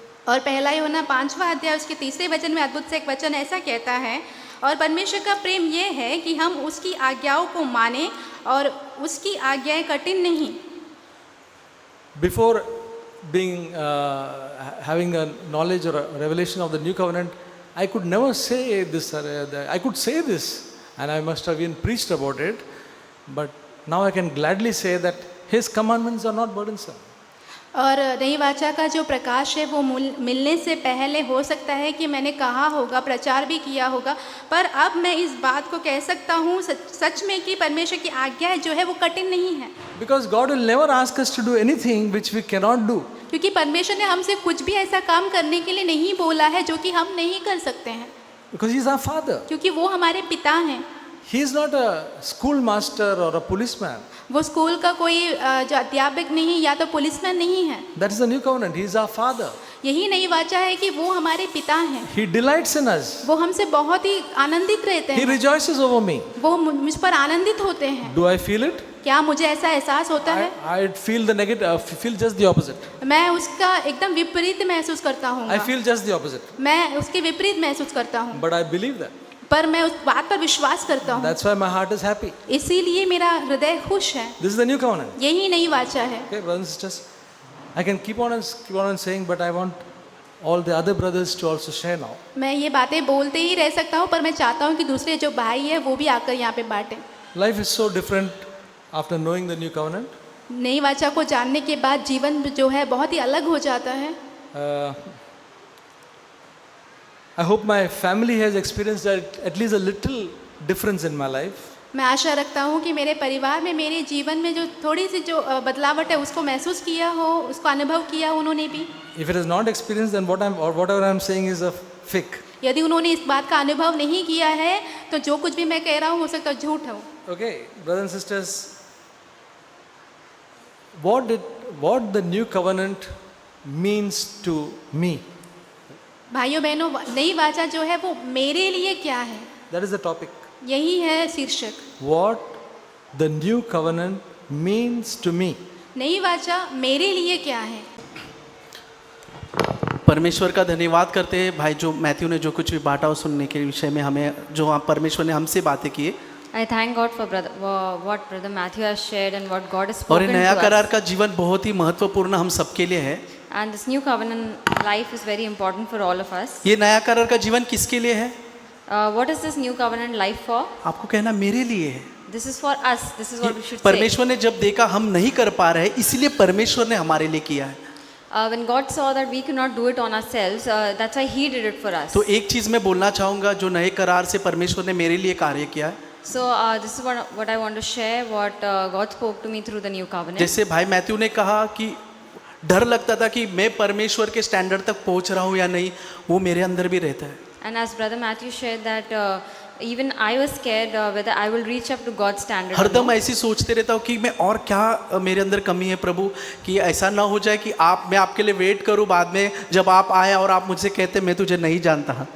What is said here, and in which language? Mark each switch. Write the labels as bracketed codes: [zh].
[hi] और पहला यूहन्ना 5वां अध्याय उसके 3 वचन में अद्भुत से एक वचन ऐसा कहता है, और परमेश्वर का प्रेम ये है कि हम उसकी आज्ञाओं को माने और उसकी आज्ञाएं कठिन नहीं। [en] Before being having a knowledge or a revelation of the new covenant, I could never say this. I could say this, and I must have even preached about it. But now I can gladly say that His commandments are not burdensome. [hi] और नई वाचा का जो प्रकाश है वो मिलने से पहले हो सकता है कि मैंने कहा होगा, प्रचार भी किया होगा, पर अब मैं इस बात को कह सकता हूँ सच में कि परमेश्वर की आज्ञाएं जो है वो कठिन नहीं है। [en] Because God will never ask us to do anything which we cannot do. [hi] क्योंकि परमेश्वर ने हमसे कुछ भी ऐसा काम करने के लिए नहीं बोला है जो कि हम नहीं कर सकते हैं, [en] Because He is our Father. [hi] क्योंकि वो हमारे पिता हैं। [en] He is not a schoolmaster or a policeman. [hi] वो स्कूल का कोई जो अध्यापक नहीं या तो पुलिसमैन नहीं है। [en] That is the new covenant. He is our Father. [hi] यही नई वाचा है कि वो हमारे पिता हैं। [en] He delights in us. [hi] वो हमसे बहुत ही आनंदित रहते [en] He [hi] हैं। [en] rejoices over me. [hi] वो मुझ पर आनंदित होते हैं। [en] Do I feel it? [hi] क्या मुझे ऐसा एहसास होता है? [en] I feel the negative. Feel just the opposite. [hi] मैं उसका एकदम विपरीत महसूस करता हूँ। [en] I feel just the opposite. [hi] मैं उसके विपरीत महसूस करता हूँ। [en] But I believe that. [hi] पर मैं उस बात पर विश्वास करता हूँ। [en] That's why my heart is happy. [hi] इसीलिए मेरा हृदय खुश है। [en] This is the new covenant. [hi] यही नई वाचा है। [en] Okay, brothers and sisters, I can keep on saying, but I want all the other brothers to also share now. [hi] मैं ये बातें बोलते ही रह सकता हूँ, पर मैं चाहता हूँ कि दूसरे जो भाई है वो भी आकर यहाँ पे बांटें। [en] Life is so different after knowing the new covenant. [hi] नई वाचा को जानने के बाद जीवन जो है बहुत ही अलग हो जाता है। [en] I hope my family has experienced at least a little difference in my life. [hi] मैं आशा रखता हूँ कि मेरे परिवार में मेरे जीवन में जो थोड़ी सी जो बदलावट है उसको महसूस किया हो, उसको अनुभव किया उन्होंने भी। [en] If it is not experienced, then whatever I am saying is a fake. [hi] यदि उन्होंने इस बात का अनुभव नहीं किया है तो जो कुछ भी मैं कह रहा हूँ हो सकता है झूठ हो। [en] Okay, brothers and sisters, what the new covenant means to me? [hi] भाइयों बहनों, नई वाचा जो है वो मेरे लिए क्या है, [en] That is the topic. [hi] यही है शीर्षक। [en] What the new covenant means to me. [hi] नई वाचा मेरे लिए क्या है। परमेश्वर का धन्यवाद करते हैं भाई, जो मैथ्यू ने जो कुछ भी बांटा उस सुनने के विषय में, हमें जो परमेश्वर ने हमसे बातें की। [en] I thank God for what Brother Matthew has shared and what God has [hi] और [en] spoken [hi] नया [en] to [hi] करार [en] us. [hi] का जीवन बहुत ही महत्वपूर्ण हम सबके लिए है। [en] And this new covenant life is very important for all of us. [hi] ये नया करार का जीवन किसके लिए है? [en] What is this new covenant life for? [hi] आपको कहना मेरे लिए है। [en] This is for us. This is what we should say. [hi] परमेश्वर ने जब देखा हम नहीं कर पा रहे, इसलिए परमेश्वर ने हमारे लिए किया है। [en] When God saw that we cannot do it on ourselves, that's why He did it for us. [hi] तो एक चीज मैं बोलना चाहूंगा, जो नए करार से परमेश्वर ने मेरे लिए कार्य किया है। [en] So this is what I want to share, what God spoke to me through the new covenant. [hi] जैसे भाई मैथ्यू ने कहा कि डर लगता था कि मैं परमेश्वर के स्टैंडर्ड तक पहुंच रहा हूँ या नहीं, वो मेरे अंदर भी रहता है। [en] And as Brother Matthew shared that even I was scared whether I will reach up to God's standard. or [hi] हरदम [en] not. [hi] ऐसी सोचते रहता हूँ कि मैं और क्या मेरे अंदर कमी है प्रभु, कि ऐसा ना हो जाए कि मैं आपके लिए वेट करूँ, बाद में जब आप आए और आप मुझसे कहते मैं तुझे नहीं जानता।